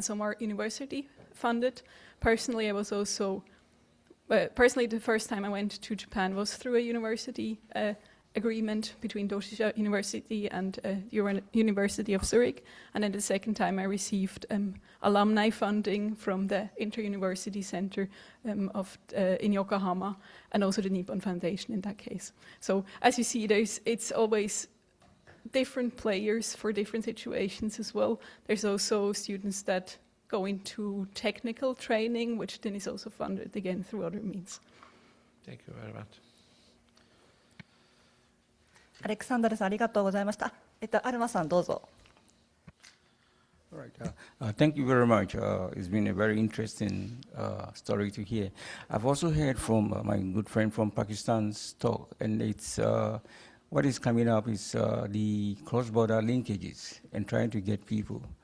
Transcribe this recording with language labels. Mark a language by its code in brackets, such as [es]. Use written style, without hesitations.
[en] Some are university funded. Personally, I was also, personally the first time I went to Japan was through a university agreement between Doshisha University and University of Zurich, and then the second time I received alumni funding from the Inter-University Center in Yokohama, and also the Nippon Foundation in that case. So as you see, it's always different players for different situations as well. There's also students that go into technical training, which then is also funded again through other means. Thank you very much. [ja] アレクサンダルさん、ありがとうございました。アルマさん、どうぞ。 [en] All right. Thank you very much. It's been a very interesting story to hear. I've also heard from my good friend from Pakistan's talk, and it's what is coming up is the cross-border linkages and trying to get people.